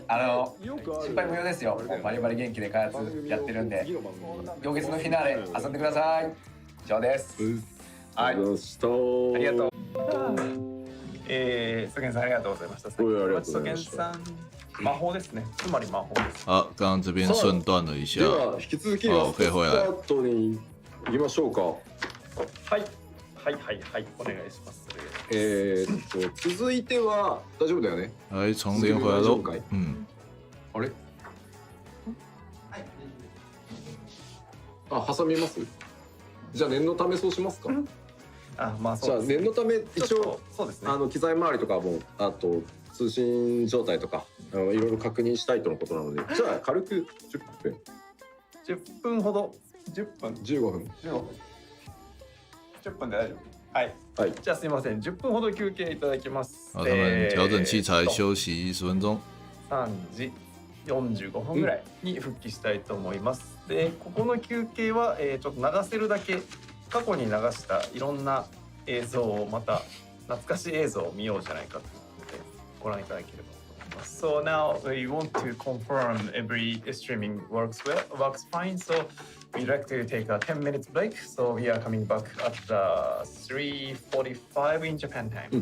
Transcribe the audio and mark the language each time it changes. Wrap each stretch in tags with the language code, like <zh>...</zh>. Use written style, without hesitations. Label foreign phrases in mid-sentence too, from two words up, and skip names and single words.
<ja>心配無用ですよ。もうバリバリ元気で開発やってるんで、行月のフィナーレ遊んでください。以上です。はい、ありがとう。ソゲンさんありがとうございました。ソゲンさん魔法ですね。つまり魔法です。</ja> <zh>好，刚刚这边顺断了一下。</zh> <ja>では引き続きラストスタートに行きましょうか。はいお願いします。続いては大丈夫だよね。</ja> <zh>来重连回来喽。</zh> <ja>あれ？挟みます？じゃあ念のためそうしますか。じゃあ念のため一応機材周りとかもあと通信状態とかいろいろ確認したいとのことなので、じゃあ軽く 10分ほど15分10分で大丈夫。はい。じゃあすみません、10分ほど休憩いただきます。</ja> <zh>好，他们调整器材休息10分钟。</zh> <ja>3 時45分ぐらいに復帰したいと思います。で、ここの休憩は、ちょっと流せるだけ過去に流したいろんな映像をまた懐かしい映像を見ようじゃないかということでご覧いただければと思います。</ja> <en>So now we want to confirm every streaming works fine. So we'd like to take a 10 minutes break. So we are coming back at 3:45 in Japan time.</en>